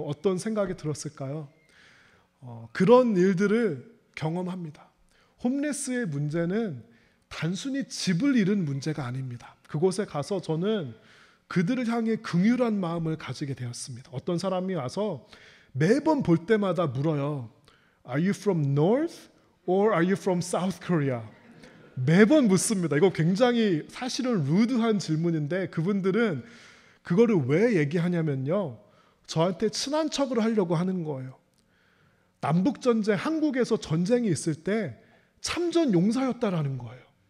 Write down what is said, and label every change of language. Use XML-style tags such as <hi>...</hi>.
<ko>어떤 생각이 들었을까요? 그런 일들을 경험합니다. 홈레스의 문제는 단순히 집을 잃은 문제가 아닙니다. 그곳에 가서 저는 그들을 향해 긍휼한 마음을 가지게 되었습니다. 어떤 사람이 와서 매번 볼 때마다 물어요.</ko> <en>Are you from North or are you from South Korea?</en> <ko>매번 묻습니다. 이거 굉장히 사실은 루드한 질문인데 그분들은 그거를 왜 얘기하냐면요. 저한테 친한 척을 하려고 하는 거예요. 남북전쟁, 한국에서 전쟁이 있을 때 참전 용사였다라는 거예요.</ko>